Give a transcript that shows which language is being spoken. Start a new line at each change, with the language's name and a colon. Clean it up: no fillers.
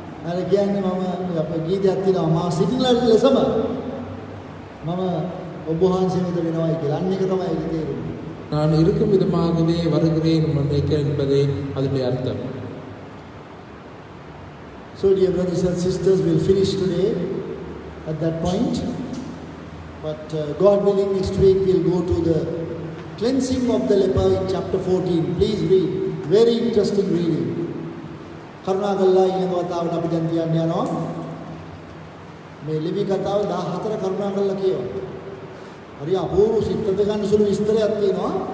Sinhala: අර කියන්නේ මම අපේ ගීතයක් තියෙනවා මා සිටින ලෙසම මම ඔබ වහන්සේ වෙත වෙනවයි කියලා. අන්න එක තමයි ඒක තේරුම.
Tamil: நான் இருக்கும் விதமாகவே வருகிறேன் என்பதே அதனுடைய அர்த்தம்.
English: So dear brothers and sisters, we'll finish today at that point. But God willing, next week we'll go to the cleansing of the leper in chapter 14. Please read. Very interesting reading.
Sinhala: කරුණාකරලා ඊළඟ වතාවට අපි දැන් කියන්න යනවා මේ ලිපි කතාව 14 කරුණාකරලා කියවන්න. හරි අපූර්ව සිත්ත ගන්න සුළු විස්තරයක් තියෙනවා.